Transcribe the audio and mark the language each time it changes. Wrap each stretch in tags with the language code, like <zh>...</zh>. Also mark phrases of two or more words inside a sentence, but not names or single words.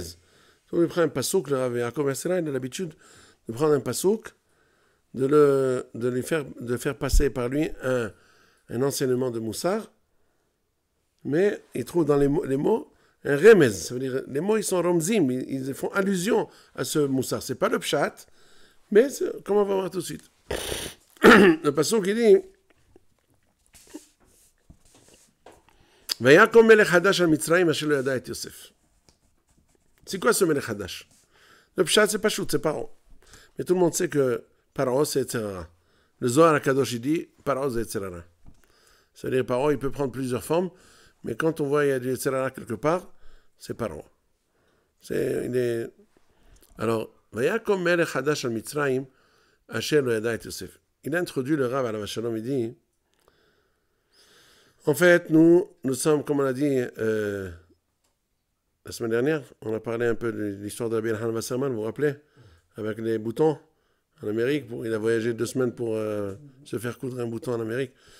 <fr>Donc il prend un pasouk, le Rav Yaakov ben Sira, il a l'habitude de prendre un pasouk, de faire passer par lui un enseignement de Moussar, mais il trouve dans les mots un remez. Ça veut dire, les mots, ils sont romzim, ils font allusion à ce moussar. C'est pas le pshat, mais comme on va voir tout de suite. Le passage qui dit</fr> <he>ויקם מלך חדש על מצרים אשר לא ידע את יוסף.</he> <fr>C'est quoi ce</fr> <he>מלך חדש?</he> <fr>Le pshat, c'est pas chout, c'est Paro. Mais tout le monde sait que Paro, c'est Etzerara. Le Zohar HaKadosh, il dit Paro, c'est Etzerara. C'est-à-dire, Paro, il peut prendre plusieurs formes, mais quand on voit qu'il y a du Etzerara quelque part, c'est Paro. Alors,</fr> <he>ויקם מלך חדש על מצרים אשר לא ידע את יוסף.</he> <fr>Il a introduit le Rav</fr> <he>עליו השלום,</he> <fr>il dit en fait, nous sommes, comme on a dit la semaine dernière, on a parlé un peu de l'histoire de Rabbi Elhanan Wasserman, vous vous rappelez, avec les boutons en Amérique. Il a voyagé 2 semaines pour se faire coudre un bouton en Amérique.</fr>